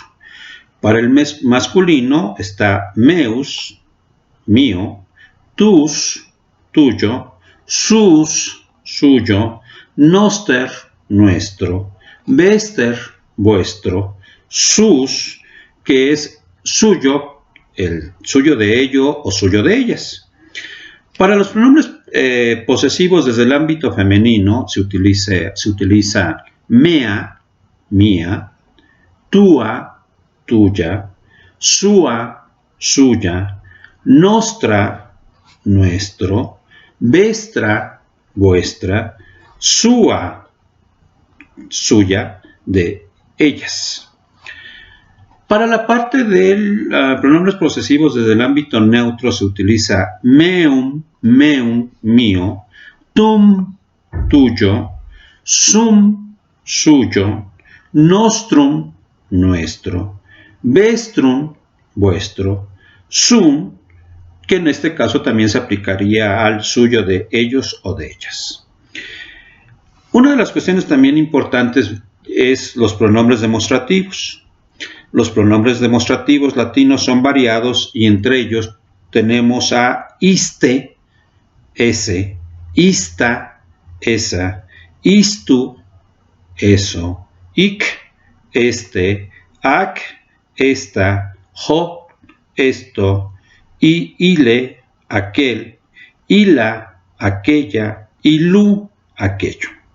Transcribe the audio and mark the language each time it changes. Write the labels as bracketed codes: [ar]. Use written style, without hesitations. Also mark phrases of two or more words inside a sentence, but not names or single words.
[es] Para el masculino está meus, mío, tus, tuyo, sus, suyo, noster, nuestro, vester, vuestro, sus, que es suyo, el suyo de ello o suyo de ellas. Para los pronombres posesivos desde el ámbito femenino se utiliza mea, mía, tua, tuya, sua, suya, nostra, nuestro, vestra, vuestra, sua, suya, de ellas. Para la parte de pronombres posesivos desde el ámbito neutro se utiliza [la] meum, meum, [es] mío, tum, tuyo, sum, suyo, nostrum, nuestro, vestrum, vuestro, sum, que en este caso también se aplicaría al suyo de ellos o de ellas. Una de las cuestiones también importantes es los pronombres demostrativos. Los pronombres demostrativos latinos son variados y entre ellos tenemos a iste, ese, ista, esa, istu, eso, ic, este, ac, esta, hoc, esto, y ile, aquel, ila, aquella, ilu, aquello.